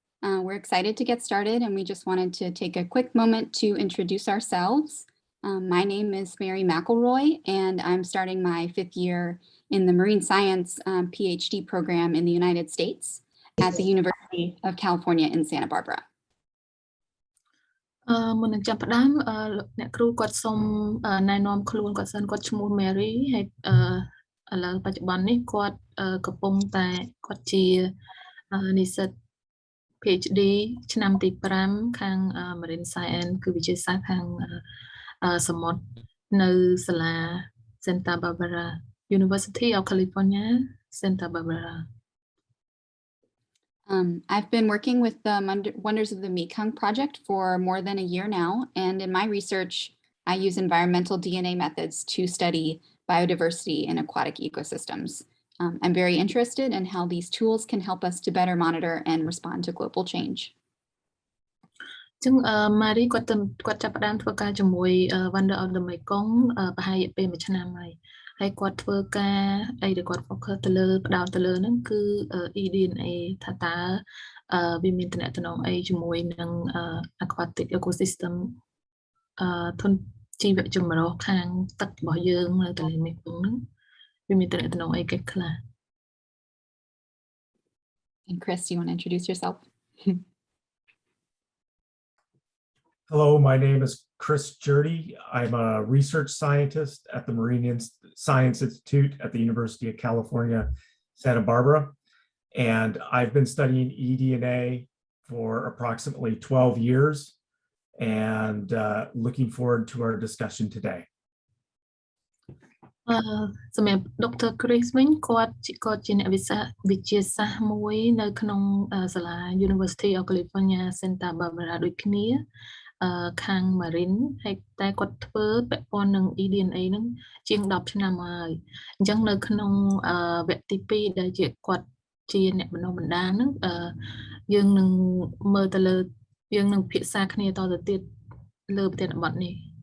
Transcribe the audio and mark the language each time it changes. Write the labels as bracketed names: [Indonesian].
[English] We're excited to get started, and we just wanted to take a quick moment to introduce ourselves. My name is Mary McElroy, and I'm starting my 5th year in the Marine Science PhD program in the United States at the University of California in Santa Barbara. [Khmer] មុននឹងចាប់ផ្ដើមអ្នកគ្រូគាត់សូមណែនាំខ្លួនគាត់សិនគាត់ឈ្មោះ Mary ហើយឥឡូវបច្ចុប្បន្ននេះគាត់កំពុងតែគាត់ជានិស្សិត PhD ឆ្នាំទី5ខាង Marine Science គឺវិទ្យាសាស្ត្រខាងសមុទ្រនៅសាលា Santa Barbara University of California Santa Barbara. [English] I've been working with the Wonders of the Mekong project for more than a year now, and in my research, I use environmental DNA methods to study biodiversity in aquatic ecosystems. I'm very interested in how these tools can help us to better monitor and respond to global change. [Khmer] ចឹង Mary គាត់ចាប់ផ្ដើមធ្វើការជាមួយ Wonder of the Mekong ប្រហែលពេល1ឆ្នាំហើយគាត់ធ្វើការអីដែលគាត់ focus ទៅលើផ្ដោតទៅលើហ្នឹងគឺ eDNA ថាតើវាមានតំណែងអីជាមួយនឹង aquatic ecosystem ធនជីវចម្រុះខាងទឹករបស់យើងនៅទន្លេមេគង្គហ្នឹងវាមានតំណែងអីគេខ្លះ [English] And Chris, you want to introduce yourself? Hello, my name is Chris Jerde. I'm a research scientist at the Marine Science Institute at the University of California, Santa Barbara. And I've been studying eDNA for approximately 12 years and looking forward to our discussion today. [Khmer] សម្រាប់ Dr. Chris វិញគាត់ជាអ្នកវិទ្យាសាស្ត្រមួយនៅក្នុងសាលា University of California Santa Barbara ដូចគ្នាខាង Marine ហើយតែគាត់ធ្វើពាក់ព័ន្ធនឹង eDNA ហ្នឹងជាង10ឆ្នាំហើយអញ្ចឹងនៅក្នុងវគ្គទី2ដែលជាគាត់ជាអ្នកបណ្ដុះបណ្ដាលហ្នឹងយើងនឹងមើលទៅលើយើងនឹងពិភាក្សាគ្នាតទៅទៀតលើប្រធានបទនេះ